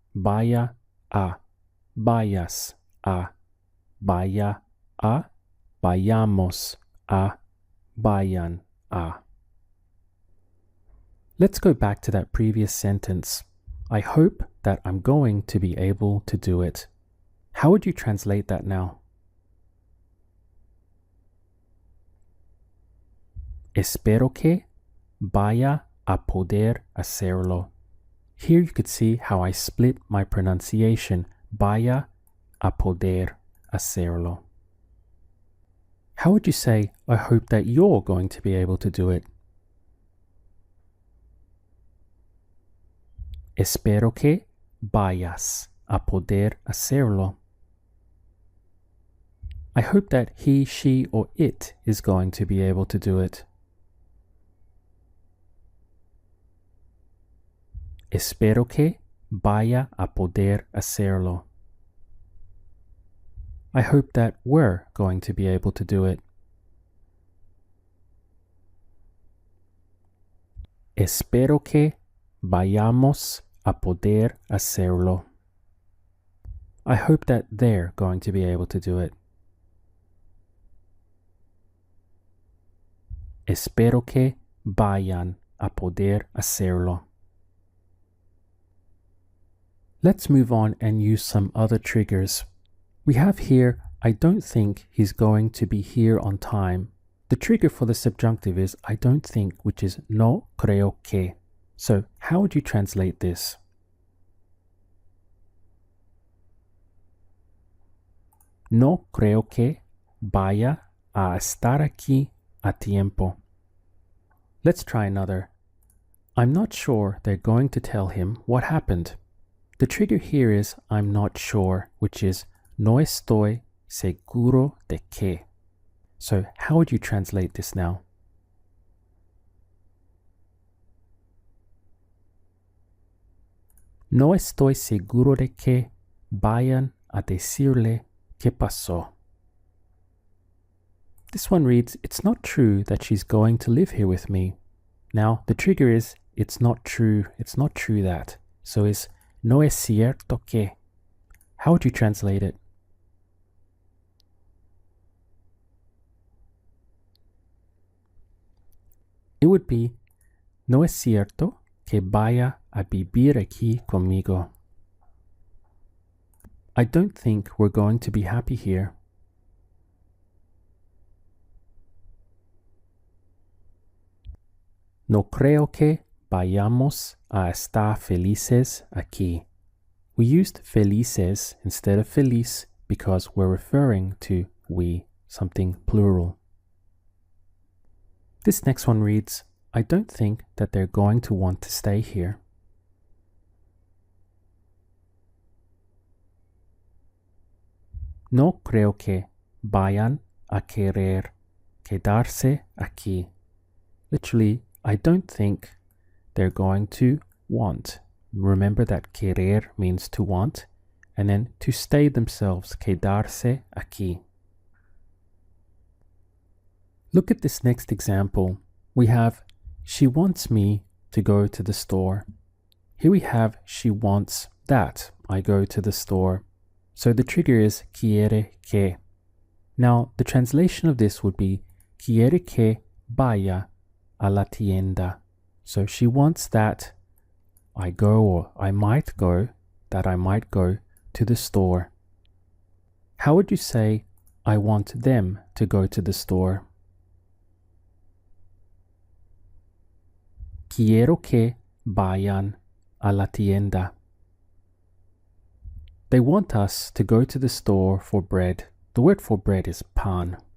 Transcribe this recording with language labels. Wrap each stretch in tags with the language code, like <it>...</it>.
<es>Vaya a, vayas a, vaya a, vayamos a, vayan a.</es> <en>Let's go back to that previous sentence. I hope that I'm going to be able to do it. How would you translate that now?</en> <es>Espero que vaya a poder hacerlo.</es> <en>Here you could see how I split my pronunciation.</en> <es>Vaya a poder hacerlo.</es> <en>How would you say, I hope that you're going to be able to do it?</en> <es>Espero que vayas a poder hacerlo.</es> <en>I hope that he, she, or it is going to be able to do it.</en> <es>Espero que vaya a poder hacerlo.</es> <en>I hope that we're going to be able to do it.</en> <es>Espero que vayamos a poder hacerlo.</es> <en>I hope that they're going to be able to do it.</en> <es>Espero que vayan a poder hacerlo.</es> <en>Let's move on and use some other triggers. We have here, I don't think he's going to be here on time. The trigger for the subjunctive is I don't think, which is</en> <es>no creo que.</es> <en>So how would you translate this?</en> <es>No creo que vaya a estar aquí a tiempo.</es> <en>Let's try another. I'm not sure they're going to tell him what happened. The trigger here is I'm not sure, which is</en> <es>no estoy seguro de que.</es> <en>So how would you translate this now?</en> <es>No estoy seguro de que vayan a decirle qué pasó.</es> <en>This one reads, it's not true that she's going to live here with me. Now, the trigger is, it's not true that. So it's,</en> <es>no es cierto que.</es> <en>How would you translate it? It would be,</en> <es>no es cierto que vaya a vivir aquí conmigo.</es> <en>I don't think we're going to be happy here.</en> <es>No creo que vayamos a estar felices aquí.</es> <en>We used felices instead of feliz because we're referring to we, something plural. This next one reads, I don't think that they're going to want to stay here.</en> <es>No creo que vayan a querer quedarse aquí.</es> <en>Literally, I don't think they're going to want. Remember that querer means to want, and then to stay themselves,</en> <es>quedarse aquí.</es> <en>Look at this next example. We have, she wants me to go to the store. Here we have, she wants that I go to the store. So the trigger is</en> <es>quiere que.</es> <en>Now, the translation of this would be</en> <es>quiere que vaya a la tienda.</es> <en>So she wants that I go, or I might go, that I might go to the store. How would you say, I want them to go to the store?</en> <es>Quiero que vayan a la tienda.</es> <en>They want us to go to the store for bread. The word for bread is pan.</en>